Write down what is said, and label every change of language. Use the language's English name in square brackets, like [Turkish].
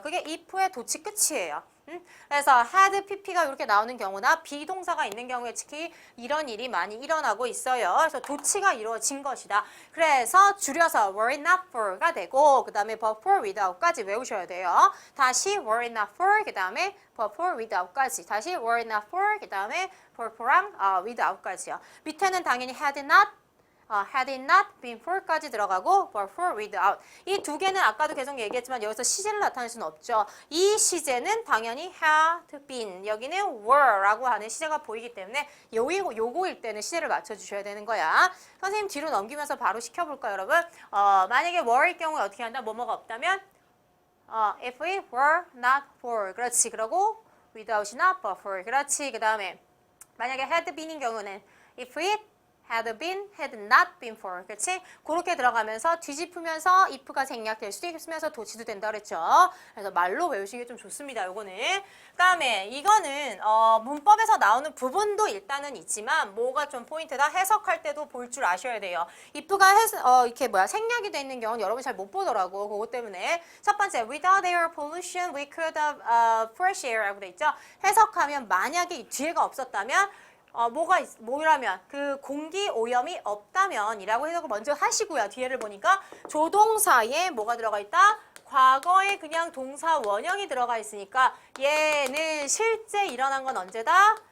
[Korean] 그게 if의 도치 끝이에요. 그래서 had, pp가 이렇게 나오는 경우나 비동사가 있는 경우에 특히 이런 일이 많이 일어나고 있어요. 그래서 도치가 이루어진 것이다. 그래서 줄여서 were it not for가 되고 그 다음에 but for without까지 외우셔야 돼요. 다시 were it not for 그 다음에 but for without까지 다시 were it not for 그 다음에 for for랑 without까지요. 밑에는 당연히 had not had it not been for까지 들어가고 but for without 이 두 개는 아까도 계속 얘기했지만 여기서 시제를 나타낼 수는 없죠. 이 시제는 당연히 had been 여기는 were라고 하는 시제가 보이기 때문에 요거일 때는 시제를 맞춰주셔야 되는 거야. 선생님 뒤로 넘기면서 바로 시켜볼까요 여러분? 만약에 were일 경우에 어떻게 한다? 뭐뭐가 없다면 [English] if it were not for [Korean] 그렇지. 그러고 without이 not but for 그렇지. 그 다음에 만약에 had been인 경우는 [English] if it had been, had not been for. [Korean] 그렇지? 그렇게 들어가면서 뒤집으면서 if가 생략될 수도 있으면서 도치도 된다 그랬죠. 그래서 말로 외우시는 게 좀 좋습니다. 요거는. 그다음에 이거는 문법에서 나오는 부분도 일단은 있지만 뭐가 좀 포인트다? 해석할 때도 볼 줄 아셔야 돼요. if가 이렇게 생략이 돼 있는 경우는 여러분 잘 못 보더라고. 그것 때문에 첫 번째 [English] without air pollution we could have fresh air [Korean] 라고 돼 있죠. 해석하면 만약에 이 뒤에가 없었다면 뭐라면 그 공기 오염이 없다면 이라고 해석을 먼저 하시고요. 뒤에를 보니까 조동사에 뭐가 들어가 있다? 과거에 그냥 동사 원형이 들어가 있으니까 얘는 실제 일어난 건 언제다?